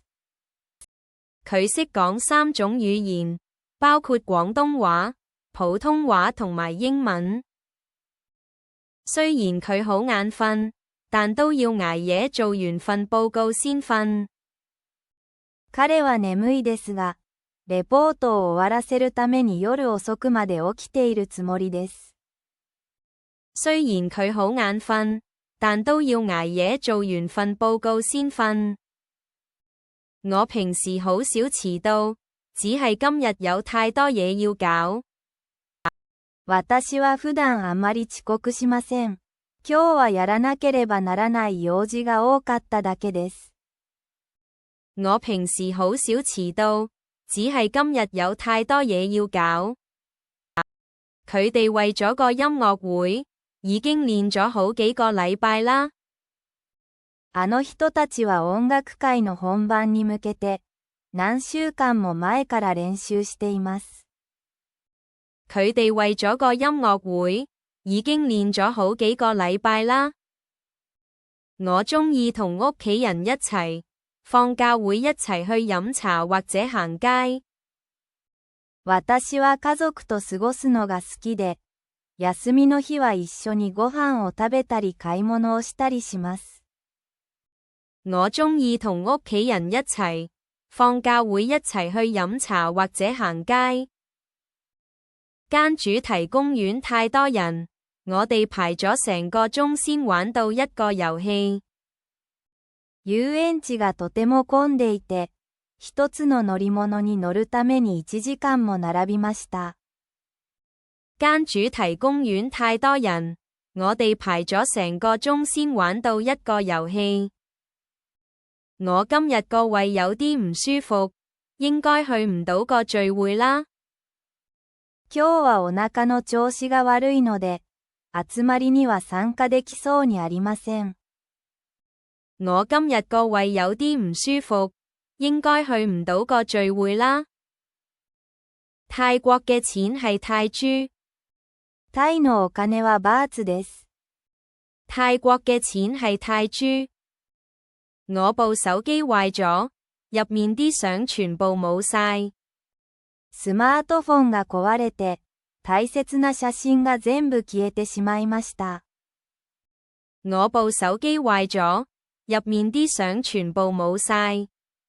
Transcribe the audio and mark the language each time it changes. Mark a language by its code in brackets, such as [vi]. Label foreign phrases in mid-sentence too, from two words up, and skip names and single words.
[yue] 佢識講3種語言，包括廣東話、普通話同埋英文。雖然佢好眼瞓，但都要捱夜做完份報告先瞓。 [ja] 彼は眠いですが、レポートを終わらせるために夜遅くまで起きているつもりです。 [yue] 雖然佢好眼瞓，但都要捱夜做完份報告先瞓。我平時好少遲到，只係今日有太多嘢要搞。 [ja] 私は普段あまり遅刻しません。今日はやらなければならない用事が多かっただけです。 [yue] 我平時好少遲到，只係今日有太多嘢要搞。佢哋為咗個音樂會，已經練咗好幾個禮拜啦。 [ja] あの人たちは音楽会の本番に向けて、何週間も前から練習しています。 [yue] 佢哋為咗個音樂會，已經練咗好幾個禮拜啦。我鍾意同屋企人一齊， 放假會一齊去飲茶或者行街。 [ja] 私は家族と過ごすのが好きで、休みの日は一緒にご飯を食べたり買い物をしたりします。 [yue] 我鍾意同屋企人一齊，放假會一齊去飲茶或者行街。間主題公園太多人，我哋排咗成個鐘先玩到一個遊戲。 [ja] 遊園地がとても混んでいて、一つの乗り物に乗るために1時間も並びました。 [yue] 間主題公園太多人，我哋排咗成個鐘先玩到一個遊戲。我今日個胃有啲唔舒服，應該去唔到個聚會啦。 [ja] 今日はお腹の調子が悪いので、集まりには参加できそうにありません。 [yue] 我今日個胃有啲唔舒服，應該去唔到個聚會啦。泰國嘅錢係泰銖。 [ja] タイのお金はバーツです。 [yue] 泰國嘅錢係泰銖。我部手機壞咗，入面啲相全部冇晒。 [ja] スマートフォンが壊れて、大切な写真が全部消えてしまいました。 [yue] 我部手機壞咗，入面啲相全部冇晒。